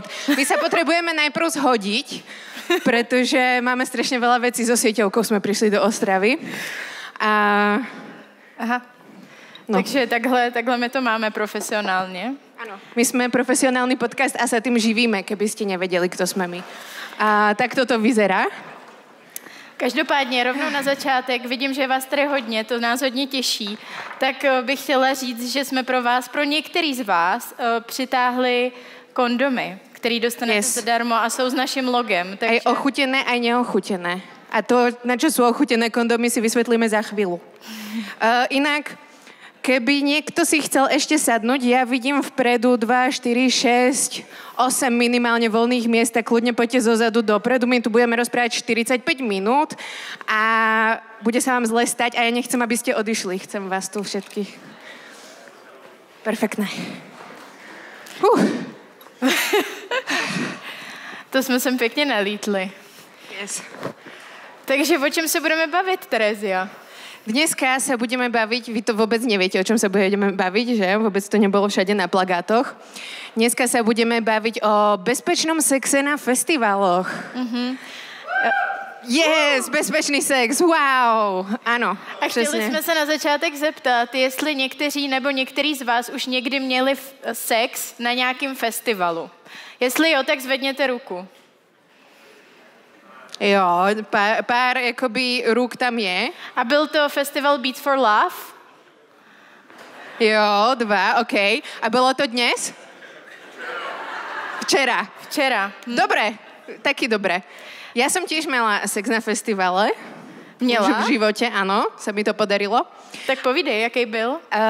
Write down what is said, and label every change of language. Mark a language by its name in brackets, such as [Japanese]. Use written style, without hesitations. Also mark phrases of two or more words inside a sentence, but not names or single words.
[Slovak] My sa potrebujeme najprv zhodiť, pretože máme strašne veľa vecí so sieťovkou, sme prišli do Ostravy. Aha. No. Takže takhle my to máme profesionálne. Áno. My sme profesionálny podcast a sa tým živíme, keby ste nevedeli, kto sme my. A tak toto vyzerá. [Czech] Každopádně rovnou na začátek, vidím, že je vás tady hodně, to nás hodně těší, tak bych chtěla říct, že jsme pro vás, pro některý z vás, přitáhli kondomy, který dostanete zadarmo a jsou s naším logem. Takže... [Slovak] Aj ochutené, aj neochutené. A to, na čo sú ochutené kondomy, si vysvetlíme za chvíľu. Inak, keby niekto si chcel ešte sadnúť, ja vidím vpredu 2, 4, 6, 8 minimálne voľných miest, tak kľudne poďte zozadu dopredu. My tu budeme rozprávať 45 minút a bude sa vám zle stať a ja nechcem, aby ste odišli. Chcem vás tu všetkých. Perfektné. [Czech] To jsme sem pěkně nalítli. Yes. Takže o čem se budeme bavit, Terezia? [Slovak] Dneska sa budeme baviť, vy to vôbec neviete, o čom sa budeme baviť, že? Vôbec to nebolo všade na plagátoch. Dneska sa budeme baviť o bezpečnom sexe na festivaloch. Mm-hmm. [Czech] Yes, bezpečný sex, wow, ano. A chtěli jsme se na začátek zeptat, jestli někteří nebo některý z vás už někdy měli sex na nějakém festivalu. Jestli jo, tak zvedněte ruku. Jo, pár jakoby ruk tam je. A byl to festival Beats for Love? Jo, 2, OK. A bylo to dnes? Včera. Dobre, taky dobre. [Slovak] Ja som tiež mala sex na festivale. [Czech] Měla? [Slovak] V živote, áno, sa mi to podarilo. [Czech] Tak povídej, jaký byl?